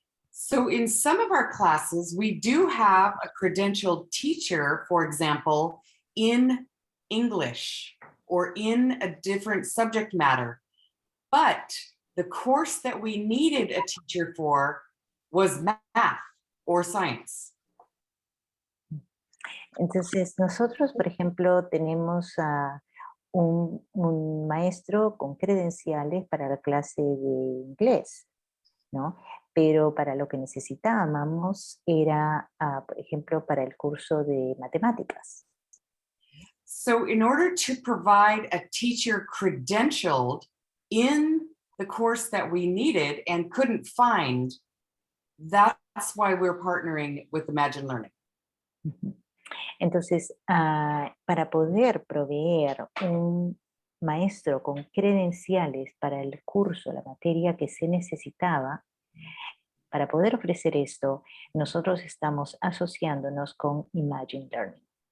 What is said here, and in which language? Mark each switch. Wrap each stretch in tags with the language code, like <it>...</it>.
<en>So in some of our classes, we do have a credentialed teacher, for example, in English or in a different subject matter. But the course that we needed a teacher for was math or science.</en> <es>Entonces nosotros, por ejemplo, tenemos un maestro con credenciales para la clase de inglés, ¿no? Pero para lo que necesitábamos era, por ejemplo, para el curso de matemáticas.</es> <en>So in order to provide a teacher credentialed in the course that we needed and couldn't find, that's why we're partnering with Imagine Learning.</en> <es>Entonces, para poder proveer un maestro con credenciales para el curso, la materia que se necesitaba, para poder ofrecer esto, nosotros estamos asociándonos con Imagine Learning.</es>